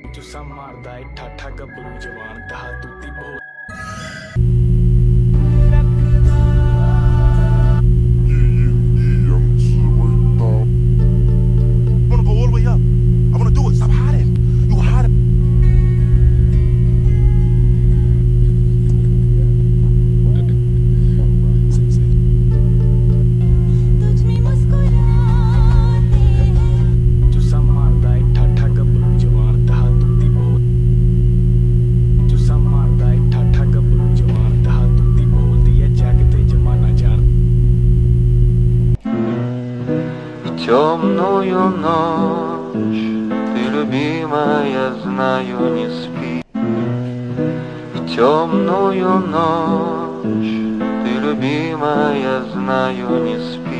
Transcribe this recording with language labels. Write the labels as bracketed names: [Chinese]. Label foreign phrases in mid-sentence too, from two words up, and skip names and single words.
[Punjabi] ਚੁੱਸਾ ਮਾਰਦਾ ਏ ਠਾਠਾ ਗੱਭਰੂ ਜਵਾਨ ਤਹਾ ਤੂਤੀ ਬੋਲ [English] Wanna go all the way up. I wanna do it. Stop hiding. You hiding. [Punjabi] ਚੁੱਸਾ ਮਾਰਦਾ ਏ ਠਾਠਾ ਗੱਭਰੂ ਜਵਾਨ ਤਹਾ ਤੂਤੀ ਬੋਲ ਚੁੱਸਾ ਮਾਰਦਾ ਏ ਠਾਠਾ ਗੱਭਰੂ ਜਵਾਨ ਤਹਾ ਤੂਤੀ ਬੋਲਦੀ ਏ ਜੱਗ ਤੇ ਜਮਾਨਾ ਜਾਣ [Russian] Темную ночь ты, любимая, знаю, не спи. В темную ночь ты, любимая, знаю, не спи.